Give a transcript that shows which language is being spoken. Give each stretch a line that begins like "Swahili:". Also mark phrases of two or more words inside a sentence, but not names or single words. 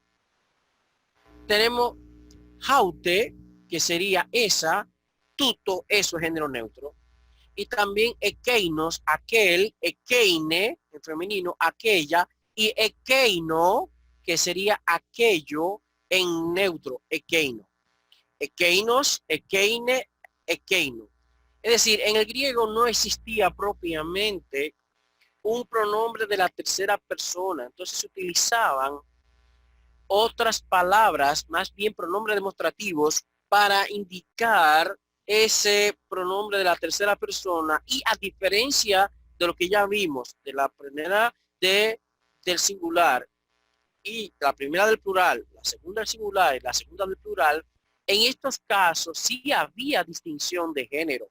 Spanish: Tenemos jaute, que sería esa, tuto, eso es género neutro. Y también ekeinos, aquel, ekeine, en femenino, aquella, y ekeino, que sería aquello en neutro, ekeino.
Greek: Ἐκεῖνος, ἐκείνη, ἐκεῖνο.
Spanish: Es decir, en el griego no existía propiamente un pronombre de la tercera persona. Entonces se utilizaban otras palabras, más bien pronombres demostrativos, para indicar ese pronombre de la tercera persona y a diferencia de lo que ya vimos de la primera del singular y la primera del plural, la segunda del singular y la segunda del plural, en estos casos sí había distinción de género.